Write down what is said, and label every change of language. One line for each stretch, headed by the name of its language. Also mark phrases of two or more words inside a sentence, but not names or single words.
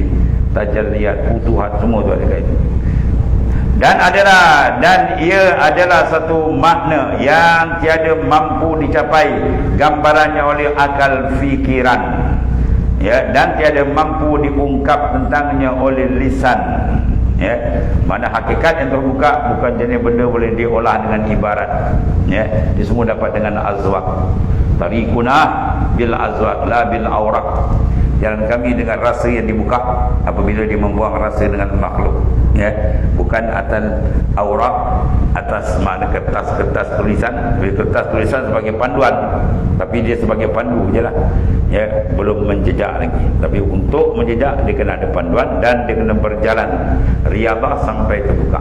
Arabic: تجليات، فتوحات,
Malay: semua tu ada kat itu. Dan ia adalah satu makna yang tiada mampu dicapai gambarannya oleh akal fikiran, ya, dan tiada mampu diungkap tentangnya oleh lisan, ya. Mana hakikat yang terbuka bukan jenis benda boleh diolah dengan ibarat, ya. Dia semua dapat dengan azwaq.
Arabic: طريقنا بالأذواق لا بالأوراق.
Malay: Jalan kami dengan rasa yang dibuka apabila dia membuang rasa dengan makhluk, ya, bukan atas aurat, atas makna kertas tulisan. Kertas tulisan sebagai panduan, tapi dia sebagai pandu je lah, ya, belum menjejak lagi. Tapi untuk menjejak dia kena ada panduan dan dia kena berjalan riyadhah sampai terbuka.